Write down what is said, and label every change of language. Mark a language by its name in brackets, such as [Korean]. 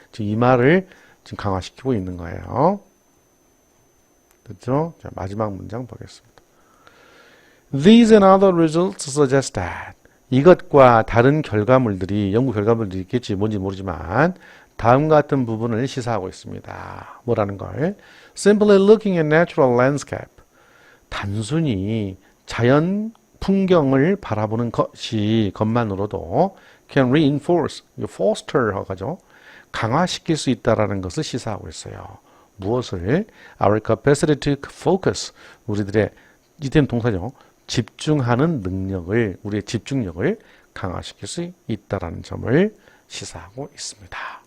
[Korean] 지금 이 말을 지금 강화시키고 있는 거예요. 됐죠? 자, 마지막 문장 보겠습니다. [English] These and other results suggest that [Korean] 이것과 다른 결과물들이 연구 결과물들이 있겠지 뭔지 모르지만 다음과 같은 부분을 시사하고 있습니다. 뭐라는 걸? [English] Simply looking at natural landscape [Korean] 단순히 자연 풍경을 바라보는 것만으로도 [English] can reinforce, foster [Korean] 하죠. 강화시킬 수 있다라는 것을 시사하고 있어요. 무엇을? [English] Our capacity to focus. [Korean] 우리들의 이때는 동사죠. 집중하는 능력을, 우리의 집중력을 강화시킬 수 있다라는 점을 시사하고 있습니다.